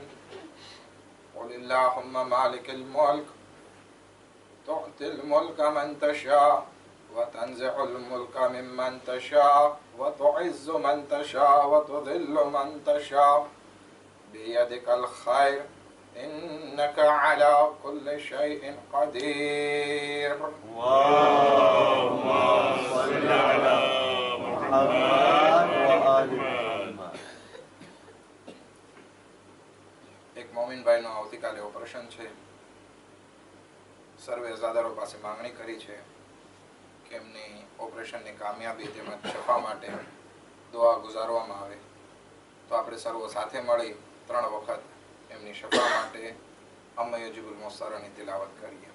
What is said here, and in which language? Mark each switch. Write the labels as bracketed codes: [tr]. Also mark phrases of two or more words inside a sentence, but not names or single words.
[ar] قل اللهم مالك الملك تؤتي الملك من تشاء وتنزع الملك ممن تشاء وتعز من تشاء وتذل من تشاء بيدك الخير إنك على كل شيء قدير. اللهم صل على محمد وآل محمد. [gu] એક મોમીન ભાઈનો આવતીકાલે ઓપરેશન છે. સર્વે અઝાદારો પાસે માંગણી કરી છે કે એમની ઓપરેશનની કામયાબી તેમજ શફા માટે દુઆ ગુજારવામાં આવે. તો આપણે સર્વો સાથે મળી 3 વખત એમની શફા માટે અમ્મા યુજીબુલ મુસ્તરાની તિલાવત કરીએ.